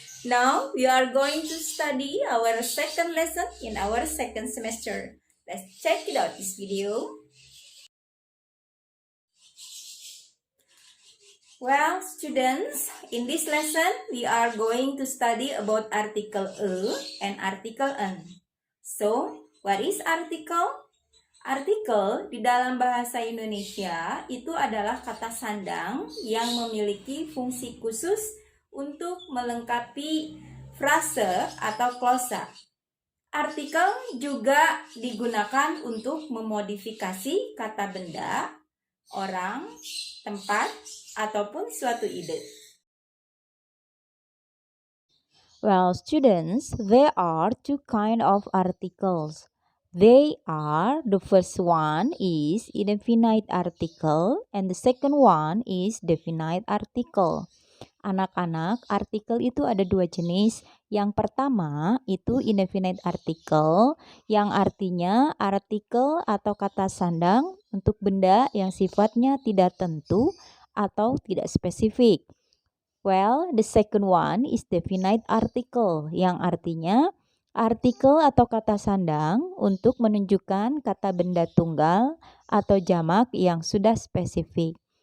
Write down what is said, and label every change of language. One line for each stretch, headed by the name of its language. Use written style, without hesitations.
English: Now we are going to study our second lesson in our second semester. Let's check it out this video. Well, students, in this lesson we are going to study about article e and article en. So, what is article?
Indonesian: Artikel di dalam bahasa Indonesia itu adalah kata sandang yang memiliki fungsi khusus untuk melengkapi frase atau glosa. Artikel juga digunakan untuk memodifikasi kata benda, orang, tempat, ataupun suatu ide.
English: Well, students, there are two kinds of articles. They are, the first one is indefinite article and the second one is definite article.
Indonesian: Anak-anak, artikel itu ada dua jenis. Yang pertama itu indefinite article yang artinya artikel atau kata sandang untuk benda yang sifatnya tidak tentu atau tidak spesifik.
English: Well, the second one is definite article
Indonesian: yang artinya artikel atau kata sandang untuk menunjukkan kata benda tunggal atau jamak yang sudah spesifik.